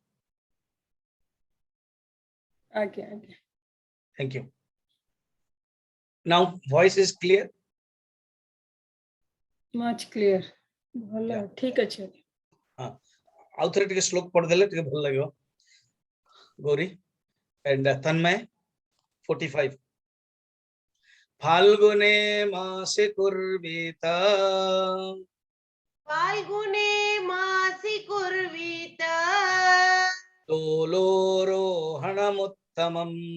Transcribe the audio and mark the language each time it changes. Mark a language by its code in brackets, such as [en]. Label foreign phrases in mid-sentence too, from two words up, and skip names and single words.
[hi] आगे आगे। [en] Thank you. Now voice is clear. Much clear भलो Yeah. [or] ଠିକ ଅଛି। ହଁ ଆଉ ଥରେ ଟିକେ ଶ୍ଳୋକ ପଢ଼ ଦେଲେ ଟିକେ ଭଲ ଲାଗିବ। [sa] गौरी एंड तन्मय 45 फाल्गुने मासे कुर्वीत फाल्गुने मासि कुर्वीत दोलोरोहणमुत्तमम् उत्तमम्